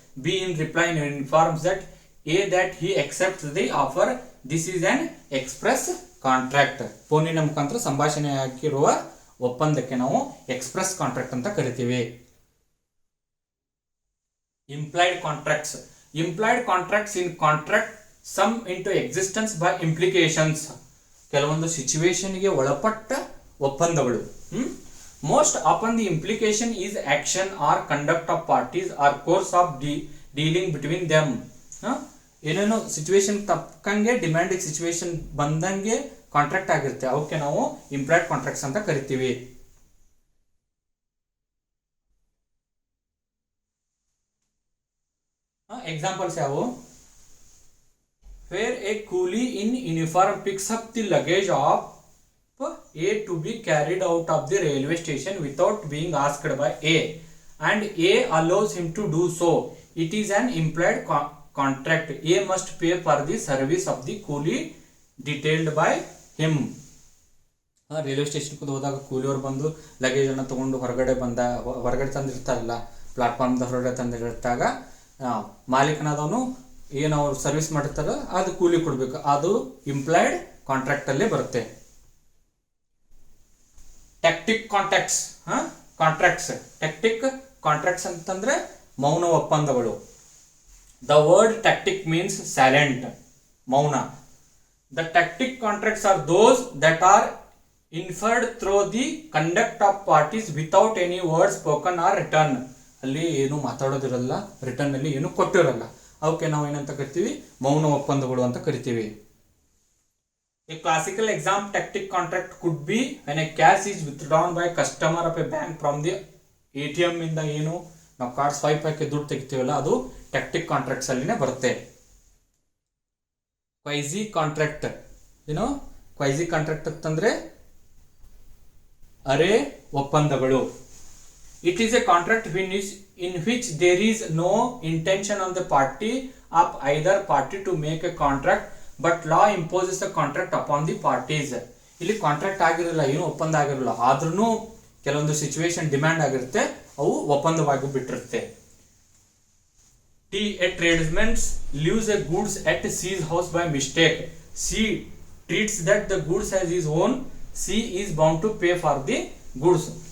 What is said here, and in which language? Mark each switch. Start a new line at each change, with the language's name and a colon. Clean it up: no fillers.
English: B in reply informs that A that he accepts the offer. This is an express contract.
Kannada: ಫೋನಿನ ಮುಖಾಂತರ ಸಂಭಾಷಣೆ ಆಗಿರುವ ಒಪ್ಪಂದಕ್ಕೆ ನಾವು ಎಕ್ಸ್ಪ್ರೆಸ್ ಕಾಂಟ್ರಾಕ್ಟ್ ಅಂತ ಕರಿತೀವಿ.
English: Implied contracts. Implied contracts in contract sum into existence by implications.
Kannada: ಕೆಲವೊಂದು ಸಿಚುವೇಶನ್ಗೆ ಒಳಪಟ್ಟ ಒಪ್ಪಂದಗಳು.
English: Most often the implication is action or conduct of parties or course of dealing between them.
Kannada: ಏನೇನೋ ಸಿಚುವೇಶನ್ ತಕ್ಕಂಗೆ ಡಿಮ್ಯಾಂಡಿಂಗ್ ಸಿಚುವೇಶನ್ ಬಂದಂಗೆ contract ಆಗಿರುತ್ತೆ, ಅವಕ್ಕೆ ನಾವು employed contracts ಅಂತ ಕರಿತೀವಿ. ಎಕ್ಸಾಂಪಲ್ಸ್ ಯಾವುವು?
English: Where a coolie in uniform picks up the luggage of A to be carried out of the railway station without being asked by A and A allows him to do so. It is an implied contract. A must pay for the service of the coolie detailed by him.
Kannada: Railway ಸ್ಟೇಷನ್ಗೆ ಹೋದಾಗ ಕೂಲಿಯವರು ಬಂದು luggage ಅನ್ನು ತಗೊಂಡು ಹೊರಗಡೆ ತಂದಿರ್ತಾರಲ್ಲ, ಪ್ಲಾಟ್ಫಾರ್ಮ್ದ ಹೊರಗಡೆ ತಂದಿರ್ತಾಗ ಮಾಲೀಕನಾದವನು ಏನು ಅವ್ರು service ಮಾಡಿರ್ತಾರ ಅದು ಕೂಲಿ ಕೊಡ್ಬೇಕು, ಅದು ಇಂಪ್ಲಾಯ್ಡ್ ಕಾಂಟ್ರಾಕ್ಟ್ ಅಲ್ಲೇ ಬರುತ್ತೆ. Tactic contracts. ಟ್ಯಾಕ್ಟಿಕ್ ಕಾಂಟ್ರಾಕ್ಟ್ಸ್ ಅಂತಂದ್ರೆ ಮೌನ ಒಪ್ಪಂದಗಳು.
English: The word tactic means silent, ಮೌನ. The tactic contracts are those that are inferred through the conduct of parties without any word spoken or written.
Kannada: ಅಲ್ಲಿ ಏನು ಮಾತಾಡೋದಿರಲ್ಲ, ರಿಟರ್ನ್ ಅಲ್ಲಿ ಏನು ಕೊಟ್ಟಿರಲ್ಲ, ಅವಕ್ಕೆ ನಾವು ಏನಂತ ಕರಿತೀವಿ? ಮೌನ ಒಪ್ಪಂದಗಳು ಅಂತ ಕರಿತೀವಿ.
English: A classical example tactic contract could be when a cash is withdrawn by customer of a bank from the ATM
Kannada: ಇಂದ ಏನು ನಾವು ಕಾರ್ಡ್ ಸ್ವೈಪ್ ಹಾಕಿ ದುಡ್ಡು ತೆಗಿತೀವಲ್ಲ, ಅದು ಟ್ಯಾಕ್ಟಿಕ್ ಕಾಂಟ್ರಾಕ್ಟ್ಸ್ ಅಲ್ಲಿನೇ ಬರುತ್ತೆ.
English: Quasi contract.
Kannada: ಏನು ಕ್ವೈಸಿ ಕಾಂಟ್ರಾಕ್ಟ್ ಅಂತಂದ್ರೆ ಅರೆ ಒಪ್ಪಂದಗಳು.
English: It is a contract in which there is no intention on the party of either party to make a contract, but law imposes a contract upon the parties.
Kannada: ಇಲ್ಲಿ contract ಆಗಿರಲ್ಲ, ಏನು ಒಪ್ಪಂದ ಆಗಿರಲ್ಲ, ಆದ್ರೂ ಕೆಲವೊಂದು ಸಿಚುವೇಶನ್ ಡಿಮ್ಯಾಂಡ್ ಆಗಿರುತ್ತೆ, ಅವು ಒಪ್ಪಂದವಾಗಿ ಬಿಟ್ಟಿರುತ್ತೆ.
English: A tradesman leaves a goods at C's house by mistake. C treats that the goods as his own. C is bound to pay for the goods.